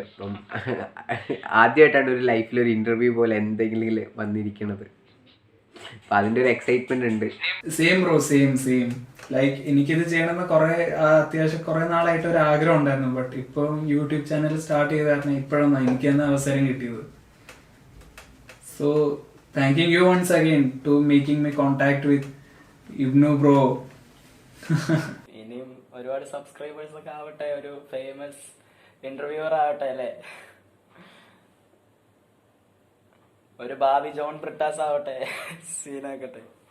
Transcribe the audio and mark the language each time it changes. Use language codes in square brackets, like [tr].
[ml] അപ്പം ആദ്യമായിട്ടാണ് ഒരു ലൈഫിലൊരു ഇൻ്റർവ്യൂ പോലെ എന്തെങ്കിലും വന്നിരിക്കുന്നത്. അപ്പം അതിൻ്റെ ഒരു എക്സൈറ്റ്മെൻ്റ് ഉണ്ട്. [en] Same bro, same. [ml] ലൈക്ക് എനിക്കിത് ചെയ്യണമെന്ന് അത്യാവശ്യം കുറേ നാളായിട്ട് ഒരു ആഗ്രഹം ഉണ്ടായിരുന്നു. ബട്ട് ഇപ്പം യൂട്യൂബ് ചാനൽ സ്റ്റാർട്ട് ചെയ്ത കാരണം ഇപ്പോഴാണ് എനിക്ക് തന്നെ അവസരം കിട്ടിയത്. [en] So thanking you once again to making me contact with Ibnu bro. [ml] ഇനിയും ഒരുപാട് സബ്സ്ക്രൈബേഴ്സ് ഒക്കെ ആവട്ടെ, ഒരു ഫേമസ് ഇന്റർവ്യൂവർ ആവട്ടെ അല്ലേ, ഒരു ഭാവി ജോൺ ബ്രിട്ടാസ് ആവട്ടെ, സീനാക്കട്ടെ.